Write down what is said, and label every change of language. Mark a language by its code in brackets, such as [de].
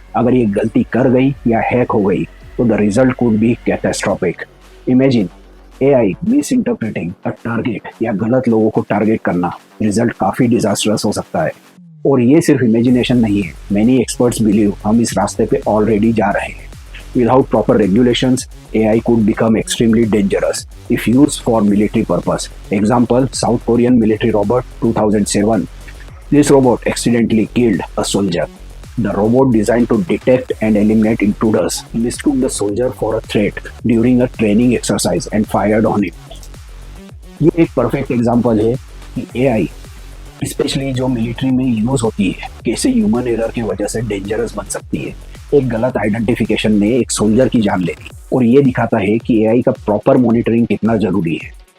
[hi] अगर ये गलती कर गई या हैक हो गई तो [en] The result could be catastrophic. Imagine AI misinterpreting a target [hi] या गलत लोगों को टारगेट करना, रिजल्ट काफी डिजास्टरस हो सकता है। और ये सिर्फ इमेजिनेशन नहीं है, [en] many experts believe [hi] हम इस रास्ते पे ऑलरेडी जा रहे हैं। [en] Without proper regulations, AI could become extremely dangerous if used for military purpose. Example, South Korean military robot 2007. This robot accidentally killed a soldier. The robot designed to detect and eliminate intruders mistook the soldier for a threat during a training exercise and fired on him. [hi] ये एक perfect example है कि AI specially जो military में use होती है कैसे human error की वजह से डेंजरस बन सकती है। एक गलत आइडेंटिफिकेशन ने एक सोल्जर की जान ले ली और ये दिखाता है कि AI का प्रॉपर मॉनिटरिंग कितना जरूरी है।